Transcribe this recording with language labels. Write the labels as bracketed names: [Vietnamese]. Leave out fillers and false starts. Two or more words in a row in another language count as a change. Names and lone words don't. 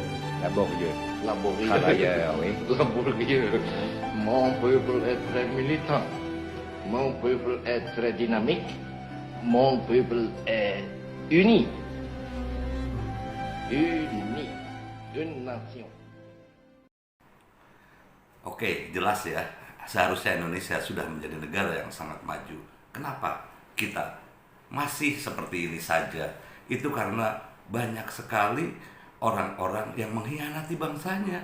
[French] Travailleur, oui. Laborieux. Mon peuple est très militant. Mon peuple est très dynamique. Mon peuple est uni. Une nation. [Indonesian] Oke, jelas ya. Seharusnya Indonesia sudah menjadi negara yang sangat maju. Kenapa kita masih seperti ini saja? Itu karena banyak sekali orang-orang yang mengkhianati bangsanya.